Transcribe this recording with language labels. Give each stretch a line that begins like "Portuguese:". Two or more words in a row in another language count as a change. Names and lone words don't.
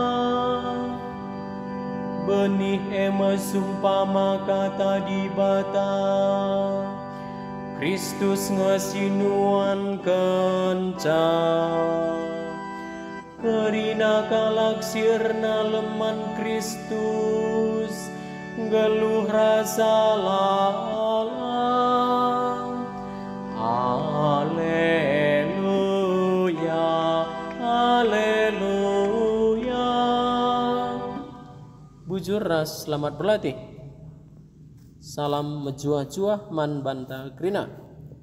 Batak Karo: Benih ema sumpama kata di bata, Kristus ngasinuan kenca. Kerina kalaksirna leman Kristus, geluh rasa lalang. Haleluya, haleluya. Bujur ras selamat berlatih. Salam mejuah-juah man banta krina.